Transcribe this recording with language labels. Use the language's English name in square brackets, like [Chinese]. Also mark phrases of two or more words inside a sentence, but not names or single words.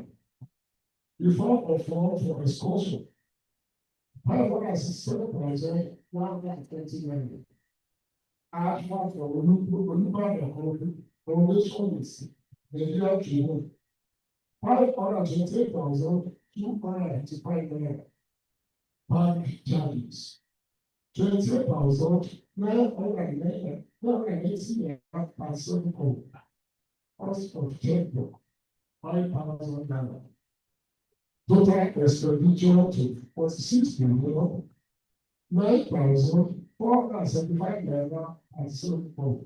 [English] Reform of funds for excursion, 567,120 naira. Add for Olubadan foundation Nigeria Tribune, 528,285 naira. Bank charges, 20,980 naira per circle. Cost of checkbook, 5,000 naira. Total expenditure to 46,9,475 naira per circle.